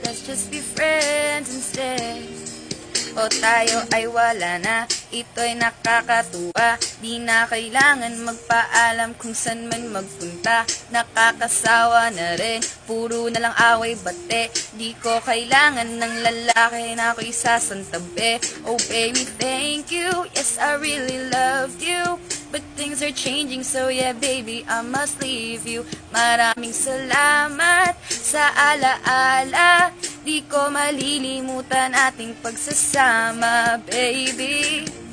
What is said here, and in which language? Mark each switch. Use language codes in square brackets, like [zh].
[en] Let's just be friends instead. [tl] O tayo ay wala na, ito'y nakakatuwa. Di na kailangan magpaalam kung saan man magpunta. Nakakasawa na rin, puro na lang away bate. Di ko kailangan ng lalaki na ako'y sasantabi. [en] Oh baby, thank you, yes I really loved you. But things are changing, so yeah baby, I must leave you. [tl] Maraming salamat sa alaala, di ko malilimutan ating pagsasama, baby.